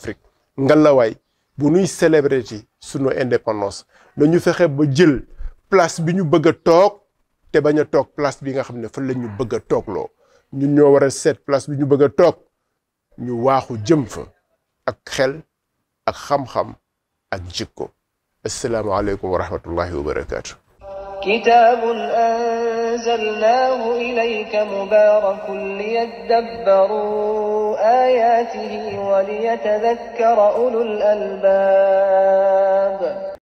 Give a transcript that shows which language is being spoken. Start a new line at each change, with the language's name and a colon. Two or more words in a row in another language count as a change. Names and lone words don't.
Wolof: Afrique ngalawaay bu nuy célébrer ci sunu indépendance nañu fexe ba jël place bi ñu bëgg a toog te bañ a toog place bi nga xam ne fa la ñu bëgg a toogloo ñun ñoo war a seet place bi ñu bëgg a toog ñu waaxu jëm fa ak xel ak xam-xam ak jikko
Arabic: السلام عليكم ورحمة الله وبركاته كتاب أنزلناه إليك مبارك ليدبروا آياته وليتذكر أولو الألباب